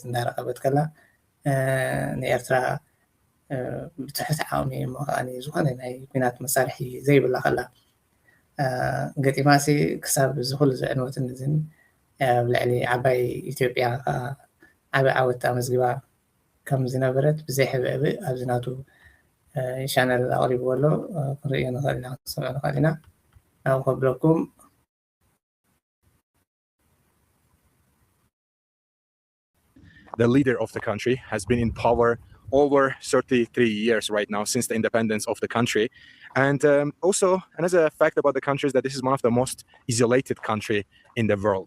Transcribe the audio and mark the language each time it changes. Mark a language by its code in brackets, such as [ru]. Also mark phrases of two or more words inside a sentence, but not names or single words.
[ti] እንዳረኸበት ከላ ንኤርትራ ብትሕቲ ዓቕሚ እሞ ከዓኒ ዝኾነ ናይ ኩናት መሳርሒ ዘይብላ ከላ ገጢማሲ ክሳብ ዝኩሉ ዝዕንወትን እዝን ኣብ ልዕሊ ዓባይ ኢትዮጵያ ዓብይ ዓወት ኣመዝጊባ ከም ዝነበረት ብዘይሕብዕብእ ኣብዚ ናቱ ቻነል ኣቕሪብዎ ኣሎ ክንሪኦ ንኽእል ኢና ክንሰምዖ ንኽእል ኢና ናብ ከብለኩም [en] The leader of the country has been in power over 33 years right now since the independence of the country. And also another fact about the country is that this is one of the most isolated country in the world.